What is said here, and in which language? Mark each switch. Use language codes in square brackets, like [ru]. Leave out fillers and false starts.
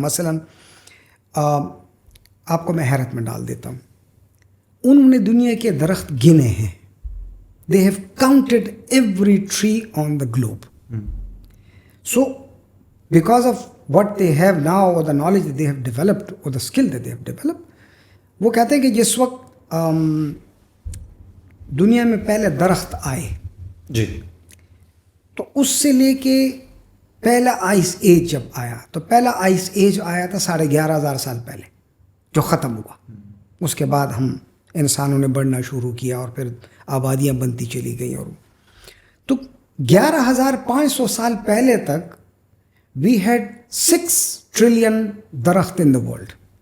[ur] مثلاً آپ کو میں حیرت میں ڈال دیتا ہوں. انہوں نے دنیا کے درخت گنے ہیں. [en] They have counted every tree on the globe. So because of what they have now or the knowledge that they have developed or the skill that they have developed, [ur] وہ کہتے ہیں کہ جس وقت دنیا میں پہلے درخت آئے [en] جی, [ur] تو اس سے لے کے پہلا آئس ایج جب آیا, تو پہلا آئس ایج آیا تھا 11,500 سال پہلے. جو ختم ہوا. اس کے بعد ہم انسانوں نے بڑھنا شروع کیا اور پھر آبادیاں بنتی چلی گئیں. اور تو 11,500 سال پہلے تک [en] We had 6 trillion درخت in the world.